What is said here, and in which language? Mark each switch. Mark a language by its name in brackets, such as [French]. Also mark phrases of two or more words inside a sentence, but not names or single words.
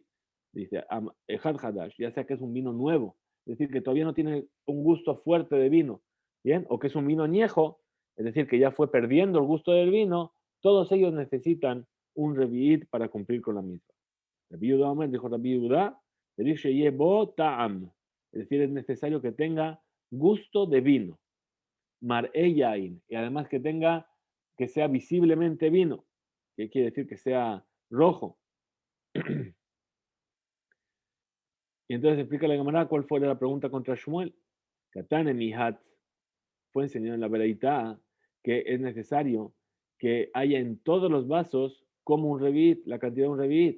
[Spanish] Dice, [Hebrew] אחד חדש, [Spanish] ya sea que es un vino nuevo, es decir, que todavía no tiene un gusto fuerte de vino, ¿bien? O que es un vino añejo, es decir, que ya fue perdiendo el gusto del vino, todos ellos necesitan un revit para cumplir con la misma. Rabbi Yehuda Omer, dijo Rabbi Yehuda, ta'am, es decir, es necesario que tenga gusto de vino. [Hebrew] מראה יין, [Spanish] y además que sea visiblemente vino, que quiere decir que sea rojo. Y entonces explica la Gemara cuál fue la pregunta contra Shmuel. [Aramaic] קתני מיהת, [Spanish] fue enseñado en la Beraitá que es necesario que haya en todos los vasos como un revit, la cantidad de un revit.